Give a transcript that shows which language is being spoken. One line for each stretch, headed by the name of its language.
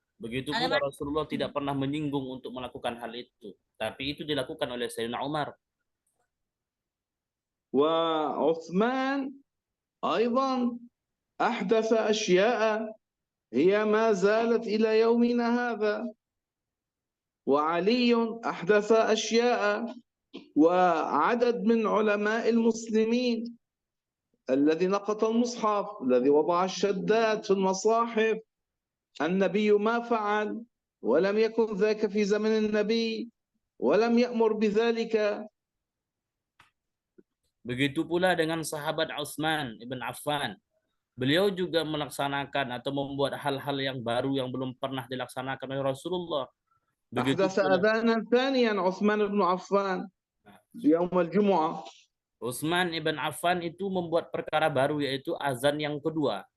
Indonesian: Begitu pula Rasulullah tidak pernah menyinggung untuk melakukan hal itu. Tapi itu dilakukan oleh Sayyidina Umar.
Arabic: وعثمان أيضا أحدث أشياء هي ما زالت إلى يومنا هذا. وعلي أحدث أشياء وعدد من علماء المسلمين الذي نقض المصحف الذي وضع الشدات في المصاحف. النبي ما فعل ولم يكن ذاك في زمن النبي ولم يأمر بذلك.
Indonesian: Begitu pula dengan sahabat Utsman ibn Affan. Beliau juga melaksanakan atau membuat hal-hal yang baru yang belum pernah dilaksanakan oleh Rasulullah. Begitu
Arabic: أحدث
Indonesian: pula
Arabic: أذانا ثانيا عثمان بن عفان يوم الجمعة.
Indonesian: Utsman ibn Affan itu membuat perkara baru, yaitu azan yang kedua.